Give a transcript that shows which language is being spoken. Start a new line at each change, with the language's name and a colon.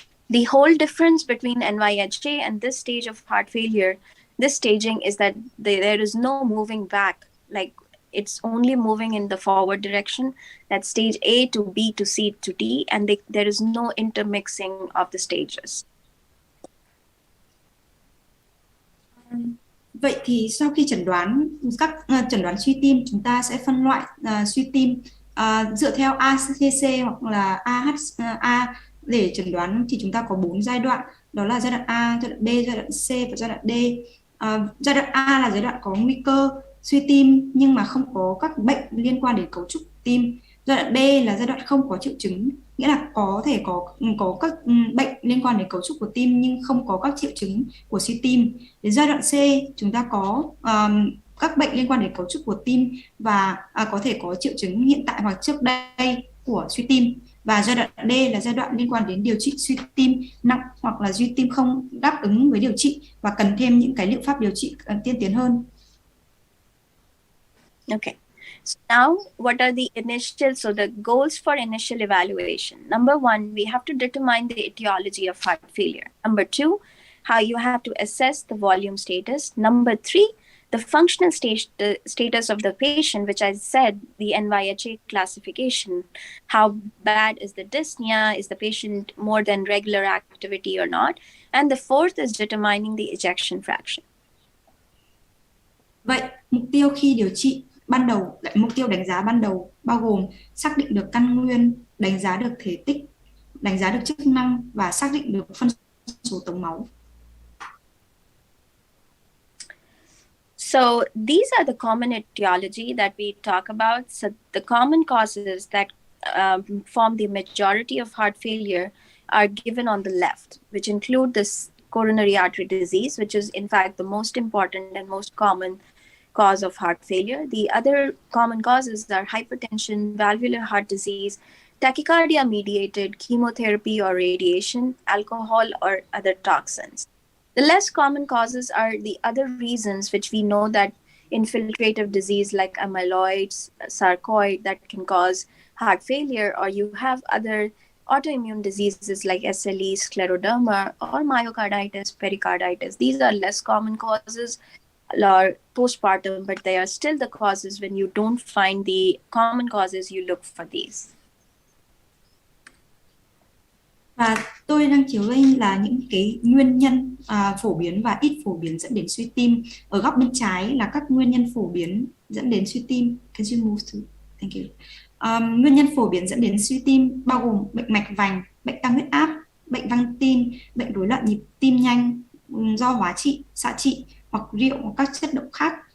English: The whole difference between NYHA and this stage of heart failure, this staging, is that there is no moving back, it's only moving in the forward direction. That's stage A to B to C to D, and there is no intermixing of the stages.
Vietnamese: Vậy thì sau khi chẩn đoán suy tim, chúng ta sẽ phân loại suy tim dựa theo ACC hoặc là AHA để chẩn đoán. Thì chúng ta có 4 giai đoạn, đó là giai đoạn A, giai đoạn B, giai đoạn C và giai đoạn D. Giai đoạn A là giai đoạn có nguy cơ suy tim nhưng mà không có các bệnh liên quan đến cấu trúc tim. Giai đoạn B là giai đoạn không có triệu chứng, nghĩa là có thể có các bệnh liên quan đến cấu trúc của tim nhưng không có các triệu chứng của suy tim. Đến giai đoạn C, chúng ta có các bệnh liên quan đến cấu trúc của tim và có thể có triệu chứng hiện tại hoặc trước đây của suy tim. Và giai đoạn D là giai đoạn liên quan đến điều trị suy tim nặng hoặc là suy tim không đáp ứng với điều trị và cần thêm những cái liệu pháp điều trị tiên tiến hơn.
English: Okay. So now, what are the goals for initial evaluation? Number one, we have to determine the etiology of heart failure. Number two, how you have to assess the volume status. Number three, the functional status of the patient, which I said, the NYHA classification. How bad is the dyspnea? Is the patient more than regular activity or not? And the fourth is determining the ejection fraction.
Vietnamese: Vậy, mục tiêu khi điều trị ban đầu, mục tiêu đánh giá ban đầu bao gồm xác định được căn nguyên, đánh giá được thể tích, đánh giá được chức năng và xác định được phân số tống máu.
English: So these are the common etiology that we talk about. So the common causes that form the majority of heart failure are given on the left, which include this coronary artery disease, which is in fact the most important and most common cause of heart failure. The other common causes are hypertension, valvular heart disease, tachycardia mediated, chemotherapy or radiation, alcohol or other toxins. The less common causes are the other reasons which we know that infiltrative disease like amyloids, sarcoid that can cause heart failure, or you have other autoimmune diseases like SLE, scleroderma, or myocarditis, pericarditis. These are less common causes or postpartum, but they are still the causes. When you don't find the common causes, you look for these.
Vietnamese: Và tôi đang chiếu lên là những cái nguyên nhân phổ biến và ít phổ biến dẫn đến suy tim. Ở góc bên trái là các nguyên nhân phổ biến dẫn đến suy tim.
English: Can you move to? Thank you.
Vietnamese: Nguyên nhân phổ biến dẫn đến suy tim bao gồm bệnh mạch vành, bệnh tăng huyết áp, bệnh văng tim, bệnh rối loạn nhịp tim nhanh do hóa trị, xạ trị hoặc rượu hoặc các chất độc khác.